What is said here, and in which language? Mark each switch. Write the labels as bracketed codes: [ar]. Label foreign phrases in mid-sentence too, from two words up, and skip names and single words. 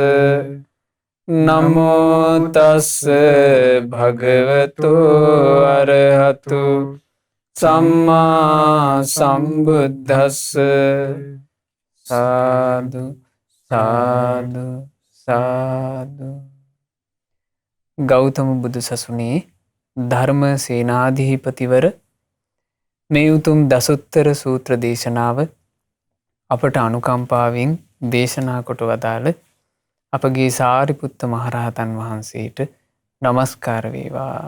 [pi] නමෝ තස්ස භගවතු අරහතු සම්මා සම්බුද්දස්ස. සාදු සාදු සාදු. [si] ගෞතම බුදු සසුනේ ධර්ම සේනාධිපතිවර මේ උතුම් දසුත්තර සූත්‍ර දේශනාව අපට අනුකම්පාවෙන් දේශනා කොට වදාළ අපගේ සාරිපුත්ත මහරහතන් වහන්සේට නමස්කාර වේවා.